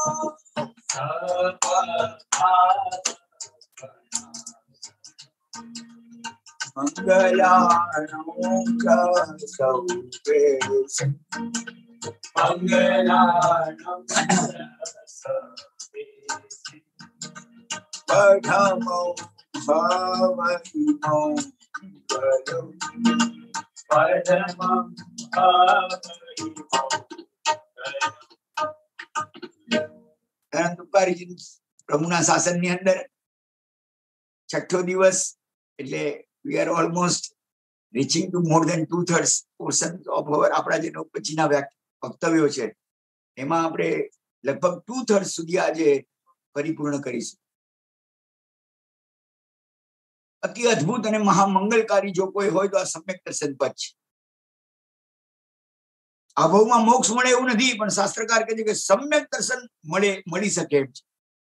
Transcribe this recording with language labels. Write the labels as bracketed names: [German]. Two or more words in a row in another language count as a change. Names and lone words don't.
[Prakrit languages] मंगलाणो च सौवे मंगलाणो च सौवे पढ़मं हवै मंगलम् पढ़मं हवै [Gujarati] मंगलम् પ્રભુના શાસનની અંદર છઠ્ઠો દિવસ એટલે [English] we are almost reaching to more than 2/3 portion of our [Gujarati] આપણા જે પછીના વક્તવ્યો છે એમાં આપણે લગભગ 2/3 સુધી આજે પરિપૂર્ણ કરીશું. અતિ અદ્ભુત અને મહામંગલકારી જો કોઈ હોય તો આ સમ્યક દર્શન પદ છે. આ ભાવમાં મોક્ષ મળે એવું નથી, પણ શાસ્ત્રકાર કહે છે કે સમ્યક દર્શન મળી શકે એમ છે.